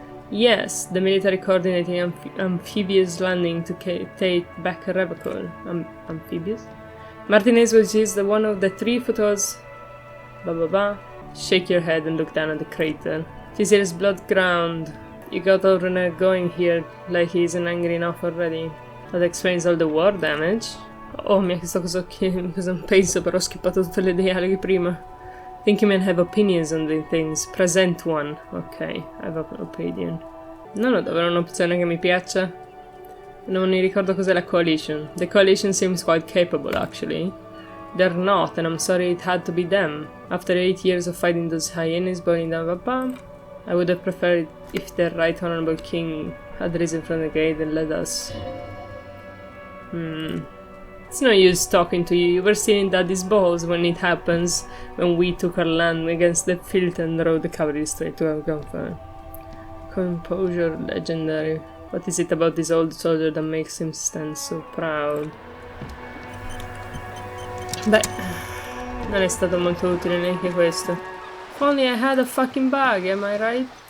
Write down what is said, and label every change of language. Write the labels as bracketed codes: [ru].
[en] Yes, the military coordinating amphibious landing to take back Revocol. Amphibious? Martinez was used as one of the 3 footholds. Shake your head and look down at the crater. This here is blood ground. You got René going here like he isn't angry enough already. That explains all the war damage. [it] Oh, mi ha chiesto cosa penso, però ho skippato tutte le dialoghi prima. [en] Think you may have opinions on the things. Present one. Ok, I have an opinion. [it] Non ho davvero un'opzione che mi piaccia. Non mi ricordo cos'è la coalition. [en] The coalition seems quite capable, actually. They're not, and I'm sorry it had to be them. After 8 years of fighting those hyenas burning down Papa, I would have preferred if their right honorable king had risen from the grave and led us. It's no use talking to you. You were still in Daddy's balls when it happens, when we took our land against the filth and rode the cavalry straight to our gunfire. Composure legendary. What is it about this old soldier that makes him stand so proud? [it] Beh, non è stato molto utile neanche questo. [en] If only I had a fucking bug, am I right?